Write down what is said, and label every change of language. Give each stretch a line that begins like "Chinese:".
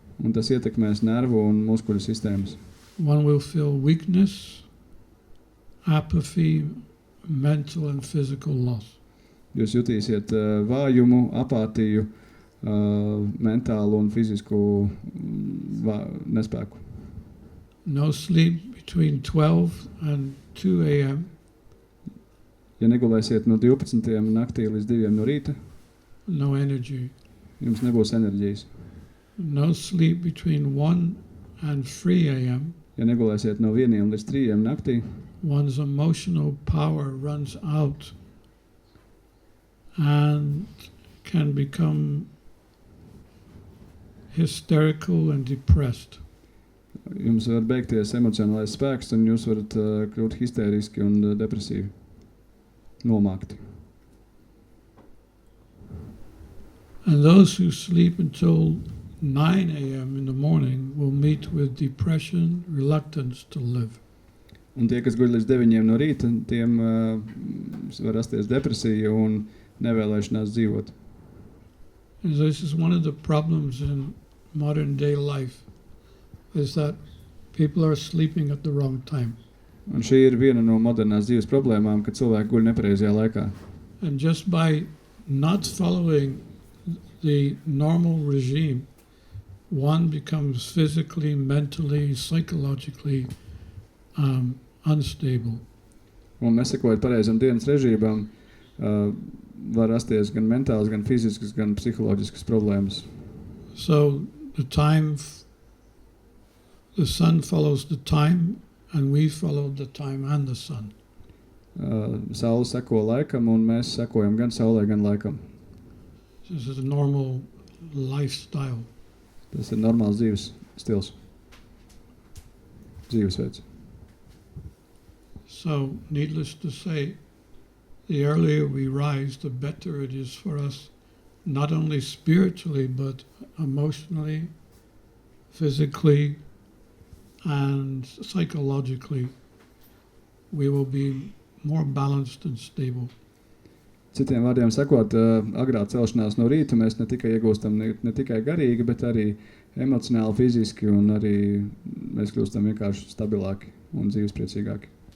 Latvian: Un tas ietekmēs nervu un muskuļu sistēmas.
English: One will feel weakness, apathy, mental and physical loss.
Latvian: Jūs jutīsiet vājumu, apātiju, mentālu un fizisku nespēku.
English: No sleep between 12 and 2 a.m.
Latvian: Ja negulēsiet no 12 naktī līdz 2 no rīta,
English: no energy.
Latvian: Jums nebūs enerģijas.
English: No sleep between 1 and 3 a.m.
Latvian: Ja negulēsiet no 1 līdz 3 naktī,
English: one's emotional power runs out and can become hysterical and depressed.
Latvian: Jums var beigties emocionālais spēks un jūs varat kļūt histēriski un depresīvi, nomākti.
English: And those who sleep until 9 a.m. in the morning will meet with depression, reluctance to live.
Latvian: Un tie, kas guļ līdz 9 no rīta, tiem var rasties depresija un nevēlēšanās dzīvot.
English: And this is one of the problems in modern day life, is that people are sleeping at the wrong time.
Latvian: Un šī ir viena no modernās dzīves problēmām, ka cilvēki guļ nepareizajā laikā.
English: And just by not following the normal regime, one becomes physically, mentally, psychologically unstable.
Latvian: Un nesekojot pareizam dienas režīmam, var rasties gan mentāls, gan fiziskas, gan psiholoģiskas problēmas.
English: So the sun follows the time, and we follow the time and the sun.
Latvian: Saule seko laikam, un mēs sekojam gan saulē, gan laikam.
English: This is a normal lifestyle.
Latvian: Tas ir normāls dzīves stils. Dzīvesveids.
English: So, needless to say, the earlier we rise, the better it is for us, not only spiritually, but emotionally, physically, and psychologically. We will be more balanced and stable.
Latvian: Citiem vārdiem sakot, agrā celšanās no rīta mēs ne tikai iegūstam ne tikai garīgi, bet arī emocionāli, fiziski, un arī mēs kļūstam vienkārši stabilāki un dzīvespriecīgāki.